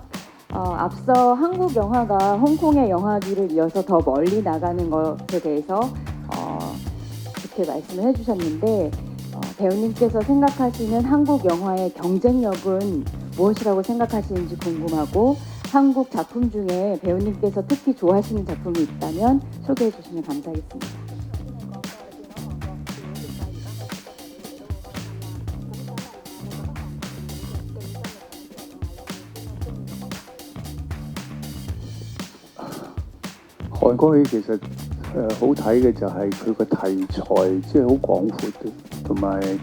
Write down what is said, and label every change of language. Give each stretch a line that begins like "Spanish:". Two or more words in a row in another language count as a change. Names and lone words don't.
Korean: 앞서 한국 영화가 홍콩의 영화기를 이어서 더 멀리 나가는 것에 대해서 이렇게 말씀을 해주셨는데 배우님께서 생각하시는 한국 영화의 경쟁력은 무엇이라고 생각하시는지 궁금하고 한국 작품 중에 배우님께서 특히 좋아하시는 작품이 있다면 소개해 주시면 감사하겠습니다.
Cantonese: 韓國戲其實好睇嘅就係佢個題材即係好廣闊嘅，同埋